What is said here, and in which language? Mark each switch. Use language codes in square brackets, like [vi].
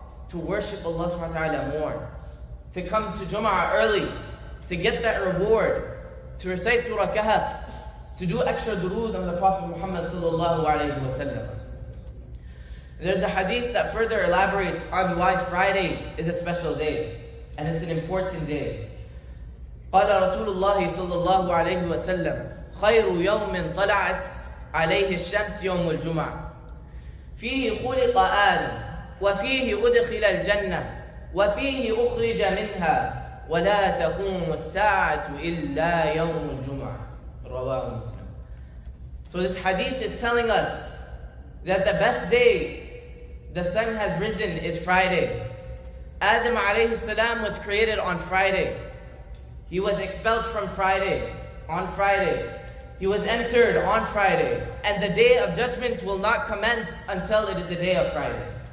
[en] To worship Allah subhanahu wa ta'ala more. To come to Jum'ah early, to get that reward, to recite Surah Kahf, to do extra durood on the Prophet Muhammad sallallahu alayhi wa sallam. There's a hadith that further elaborates on why Friday is a special day, and it's an important day. [ar] قال رسول الله صلى الله عليه وسلم: خير يوم طلعت عليه الشمس يوم الجمعة فيه خلق آدم وفيه أدخل الجنة وفيه أخرج منها ولا تقوم الساعة إلا يوم الجمعة. رواه مسلم. [en] So this hadith is telling us that the best day the sun has risen is Friday. Adam alayhi salam was created on Friday. He was expelled from Friday, on Friday. He was entered on Friday. And the day of judgment will not commence until it is the day of Friday.